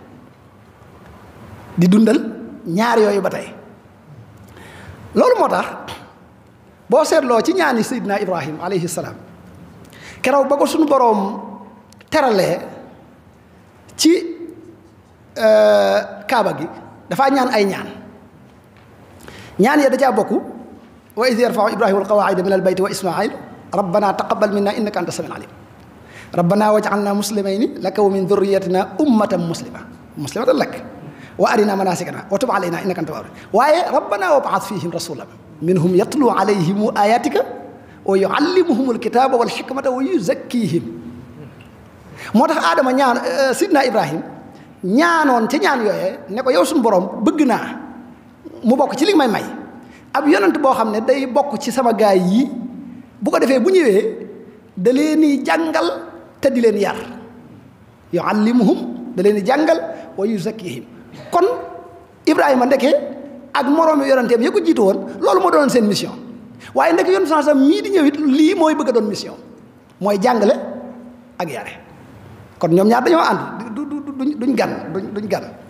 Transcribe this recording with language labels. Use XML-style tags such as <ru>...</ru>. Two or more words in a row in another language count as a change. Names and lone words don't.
<wo>di dundal ñaar yooyu ba tey loolu moo tax boo seetloo ci ñaani Seydina Ibrahim</wo> <ar>عليه السلام</ar> <wo>keroog ba ko suñu boroom teralee ci kaaba gi dafaa ñaan ay ñaan ya da caa bokk</wo> <ar>وإذ يرفع إبراهيم القواعد من البيت وإسماعيل ربنا تقبل منا إنك أنت السميع العليم ربنا واجعلنا مسلمين لك ومن ذريتنا أمة مسلمة لك وأرنا مناسكنا وتب علينا إنك أنت التواب waaye ربنا وابعث فيهم رسولا منهم يتلو عليهم آياتك ويعلمهم الكتاب والحكمة ويزكيهم</ar> <wo>moo tax aadama ñaan sidna ibrahim ñaanoon ca ñaan yooyee ne ko yow suñu borom bëgg naa mu bokk ci li may may ab yonent boo xam ne day bokk ci sama gaay yi bu ko defee bu ñëwee da leen di jàngal te di leen yar yuallimuhum da leen di jàngal</wo> <ar>ويزكيهم</ar> <wo>kon ibrahima ndeke ak moroomi yonenteem ya ko jiitu woon loolu moo doonoon seen mission waaye ndeke yoon sax mii di ñëwit lii mooy bëgg a doon mission mooy jàngale ak yare kon ñoom ñaar dañoo ànd duñ gan</wo>